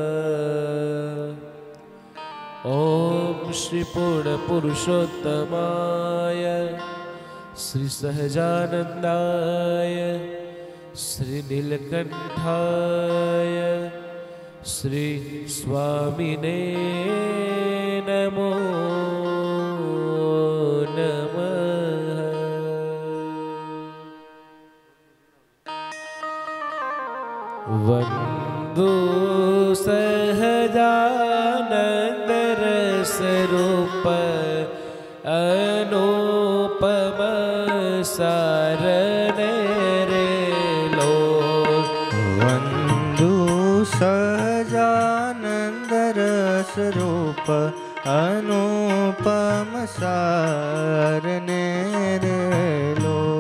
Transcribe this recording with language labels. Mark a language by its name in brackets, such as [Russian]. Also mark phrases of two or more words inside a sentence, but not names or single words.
[Sanskrit] ॐ श्री पूर्णपुरुषोत्तमाय श्री सहजानंदाय श्री नीलकंठाय श्री स्वामिने नमो नमः। [Gujarati] વંદો સહજાનંદ રસ રૂપ અનુપમ સારને રે લો। વંદુ સહજાનંદ રસ રૂપ અનુપમ સારને રે લો।